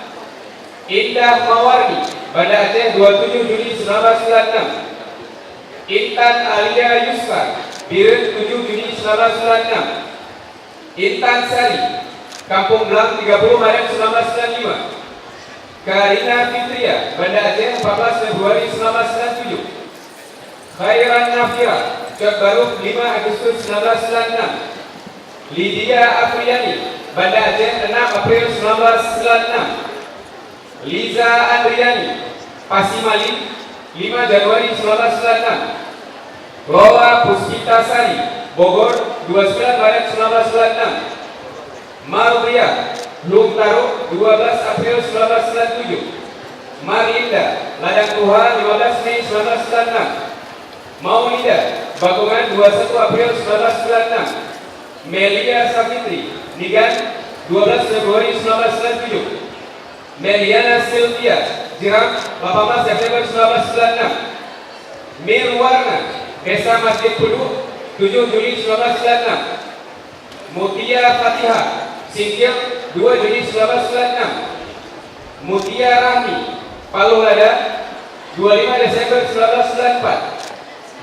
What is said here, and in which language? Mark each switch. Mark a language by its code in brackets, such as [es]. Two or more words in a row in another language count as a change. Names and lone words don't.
[id] Indah Mawardi Banda Aceh 27 Juni 1996. Intan Alia Yusra Biren 7 Juni 1996. Intan Sari Kampung Belang 30 Maret 1995. Karina Fitria Banda Aceh 14 Februari 1997. Khairan Nafira Cok Baru 5 Agustus 1996. Lydia Afriani Banda Aceh 6 April 1996. Liza Andriani Pasimali 5 Januari 1996. Lola Puspita Sari Bogor 29 Maret 1996. Maria Lumtaro 12 April 1997. Marinda Ladang Tuha 15 Mei 1996. Maulida Bakungan 21 April 1996. Melia Safitri Nigan 12 Februari 1997. Meliana Sylvia Jiram 18 September 1996. Mirwarna Desa Masjid Kudu 7 Juli 1996. Mutia Fatihah Singkil 2 Juni 1996. Mutia Rahmi Palu Lada 25 Desember 1994.